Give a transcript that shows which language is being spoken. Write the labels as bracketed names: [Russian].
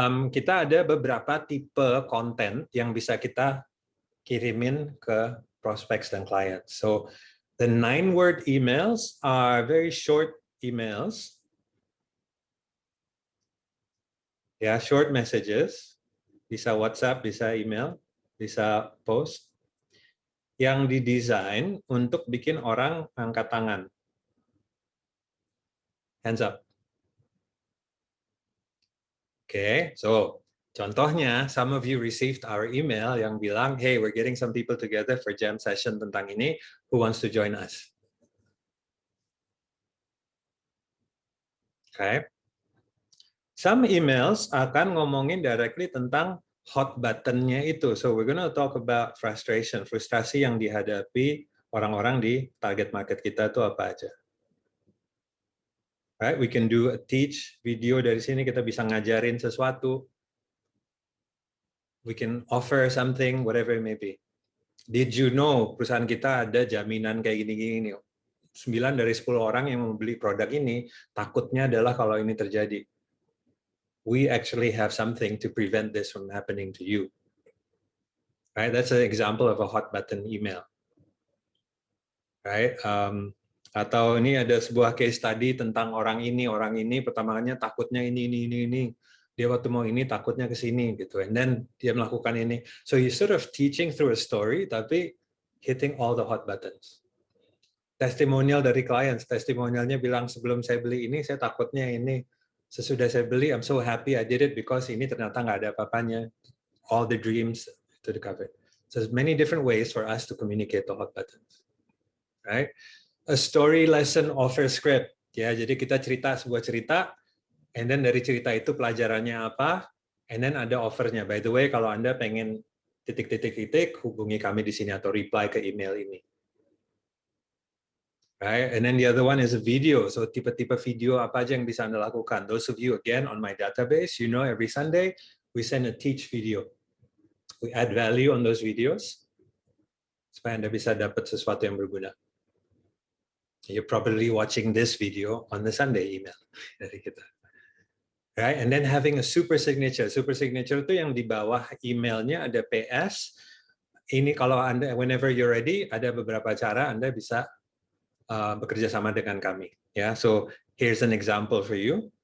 [Indonesian] Kita ada beberapa tipe konten yang bisa kita kirimin ke prospects dan clients. [English] So the 9-word emails are very short emails. [Indonesian] Ya, [English] short messages. [Indonesian] Bisa WhatsApp, bisa email, bisa post. Yang didesain untuk bikin orang angkat tangan. [English] Hands up. Okay, so contohnya, some of you received our email [Indonesian] yang bilang, [English] hey, we're getting some people together for jam session [Indonesian] tentang ini, [English] who wants to join us? [Indonesian] Okay. [English] Some emails [Indonesian] akan ngomongin directly tentang hot button-nya itu. [English] So we're going to talk about frustration, [Indonesian] frustrasi yang dihadapi orang-orang di target market kita itu apa aja. [English] Right? We can do a teach video [Indonesian] dari sini, kita bisa ngajarin sesuatu. [English] We can offer something, whatever it may be. Did you know [Indonesian] perusahaan kita ada jaminan kayak gini-gini? 9 dari 10 orang yang membeli produk ini takutnya adalah kalau ini terjadi. [English] We actually have something to prevent this from happening to you. Right? That's an example of a hot button email. Right? [Indonesian] Atau ini ada sebuah case study tentang orang ini pertamanya takutnya ini. Dia waktu mau ini takutnya ke sini gitu. [English] And then [Indonesian] dia melakukan ini. [English] So you sort of teaching through a story tapi hitting all the hot buttons. [Indonesian] Testimonial dari clients, testimonialnya bilang sebelum saya beli ini saya takutnya ini. Sesudah saya beli, [English] I'm so happy I did it because [Indonesian] ini ternyata nggak ada apa-apanya. [English] All the dreams to the cover. So there's many different ways for us to communicate the hot buttons. Right? A story lesson offer script. [Indonesian] Ya, jadi kita cerita sebuah cerita, [English] and then [Indonesian] dari cerita itu pelajarannya apa, and then ada offernya. [English] By the way, [Indonesian] kalau Anda pengen titik-titik-titik, hubungi kami di sini atau reply ke email ini. [English] Right? And then the other one is a video. [Indonesian] So tipe-tipe video apa aja yang bisa Anda lakukan. [English] Those of you again on my database, you know every Sunday we send a teach video. We add value on those videos [Indonesian] supaya Anda bisa dapat sesuatu yang berguna. [English] You're probably watching this video on the Sunday email [Indonesian] dari kita. [English] Right? And then having a super signature. [Indonesian] Super signature itu yang di bawah emailnya ada PS. Ini kalau Anda, [English] whenever you're ready, [Indonesian] ada beberapa cara Anda bisa bekerja sama dengan kami. [English] Ya, so here's an example for you.